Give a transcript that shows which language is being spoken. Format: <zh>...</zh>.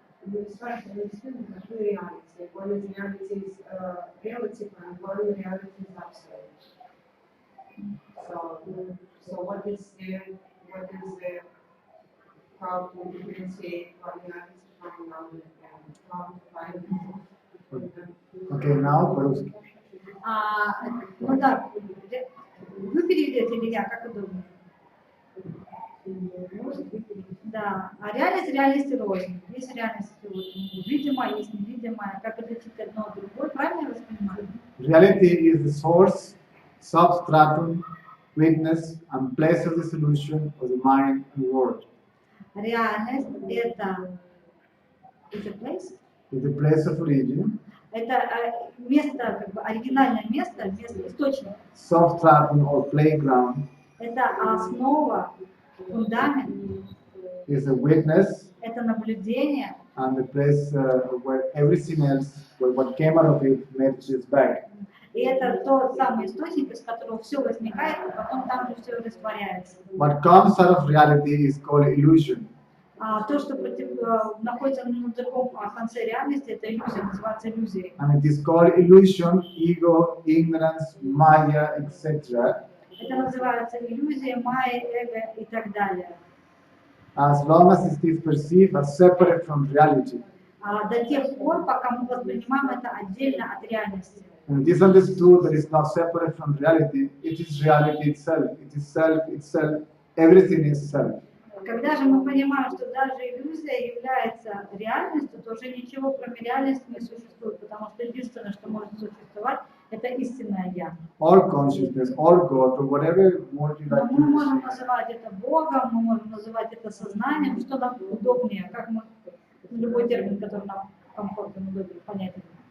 <en>You start to understand the two realities. One is reality is relative and one reality is absolute. So what is the how to differentiate one reality from another and how to find Okay, now,</en> <ru>по-русски. Ну да, вы переведете или я, как удобно? Да, а реальность рознь. Есть реальность вот, видимая, есть невидимая. Как отличить одно от другой, правильно я вас понимаю?</ru> <en>Reality is the source, substratum, witness, and place of the solution of the mind and world.</en> <ru>Реальность – это place?</ru> <en>It's the place of origin.</en> <ru>Это место, как бы оригинальное место, источник.</ru> <en>Substratum or playground</en> <ru>Это основа, фундамент.</ru> <en>is a witness</en> <ru>Это наблюдение.</ru> <en>and the place where everything else, where what came out of it, merges back.</en> <ru>И это тот самый источник, из которого все возникает, и потом там же все растворяется.</ru> <en>What comes out of reality is called illusion.</en> <ru>То, что находится на другом конце реальности, это иллюзия, называется иллюзией.</ru> <en>And it is called illusion, ego, ignorance, maya, etc.</en> <ru>Это называется иллюзия, майя, эго и так далее.</ru> <en>As long as it is perceived as separate from reality.</en> <ru>До тех пор, пока мы воспринимаем это отдельно от реальности.</ru> <en>And it is understood that it's not separate from reality, it is reality itself. It is self itself. Everything is self.</en> <ru>Когда же мы понимаем, что даже иллюзия является реальностью, то уже ничего кроме реальности не существует, потому что единственное, что может существовать, это истинное Я.</ru> <en>Or consciousness, or God, or whatever word you like</en> <ru>Мы</ru> <en>to</en> <ru>можем</ru> <en>use.</en> <ru>называть это Богом, мы можем называть это сознанием, что нам удобнее, как мы, любой термин, который нам комфортен, удобен, понятен.</ru>